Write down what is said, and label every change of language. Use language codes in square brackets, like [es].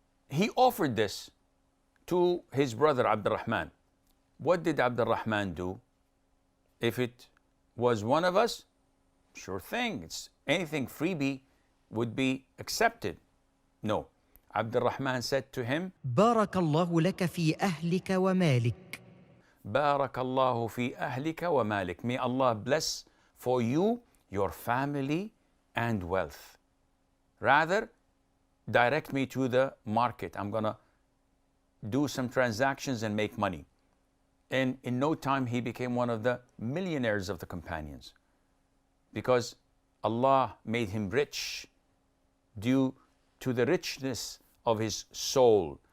[en] He offered this to his brother Abdul Rahman. What did Abdul Rahman do? If it was one of us, sure thing, it's anything freebie would be accepted. No. Abdul Rahman said to him, [ar] بارك الله لك في أهلك ومالك. بارك الله في أهلك ومالك. [en] May Allah bless for you your family and wealth. Rather, direct me to the market. I'm going to do some transactions and make money. And in no time, he became one of the millionaires of the companions, because Allah made him rich due to the richness of his soul.